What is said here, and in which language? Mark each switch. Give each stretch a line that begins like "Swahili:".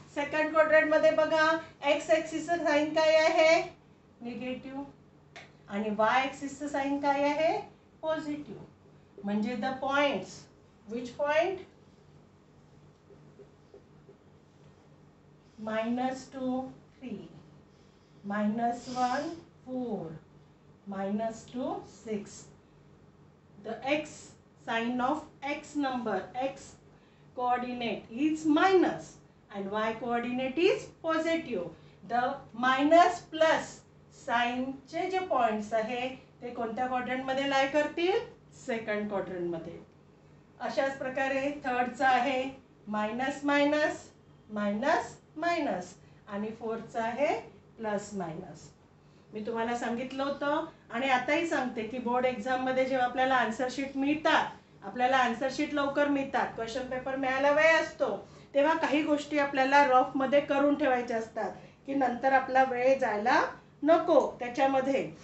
Marathi: Second क्वाड्रंटमध्ये बघा, x ॲक्सिसचं sign काय आहे, निगेटिव्ह, आणि वाय ॲक्सिसचं साइन काय आहे, पॉझिटिव्ह.
English: म्हणजे the points, which point, -2 3, -1 4, -2 6. The x sign of x number, x coordinate is minus and y coordinate is positive. The minus plus sign
Marathi: चे जे पॉइंट्स आहे ते कोणत्या क्वाड्रंटमध्ये लाय करतील? सेकंड क्वाड्रंटमध्ये. अशाच प्रकारे थर्डचा आहे मायनस मायनस मायनस मायनस आणि फोर्थचा आहे प्लस मायनस. मी तुम्हाला सांगितलं होतं आणि आताही सांगते की बोर्ड एक्झाममध्ये जेव्हा आपल्याला आन्सर शीट मिळतात, आपल्याला आन्सर शीट लवकर मिळतात, क्वेश्चन पेपर मिळायला वेळ असतो, तेव्हा काही गोष्टी आपल्याला रफमध्ये करून ठेवायच्या असतात की नंतर आपला वेळ जायला नको त्याच्यामध्ये.